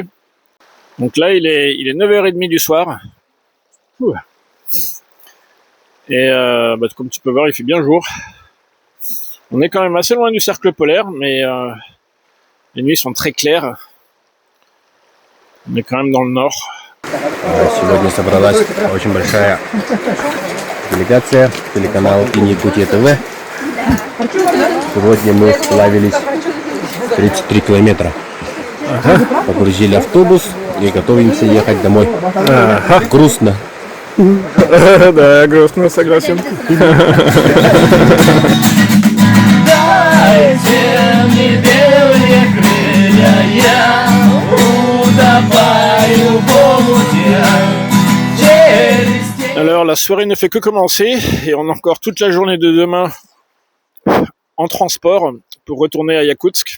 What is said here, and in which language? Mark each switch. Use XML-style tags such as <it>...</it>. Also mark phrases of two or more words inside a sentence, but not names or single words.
<fr>Donc là, il est 9h30 du soir. Ouh. Et comme tu peux voir, il fait bien jour. On est quand même assez loin du cercle polaire, mais les nuits sont très claires. On est quand même dans le nord.</fr> <ru>Сегодня собралась очень большая делегация, телеканал Иньякутия ТВ. Сегодня мы сплавились 33 километра. Погрузили автобус и готовимся ехать домой. Грустно. Да, грустно, согласен.</ru> <fr>Alors la soirée ne fait que commencer et on a encore toute la journée de demain en transport pour retourner à Yakoutsk.</fr>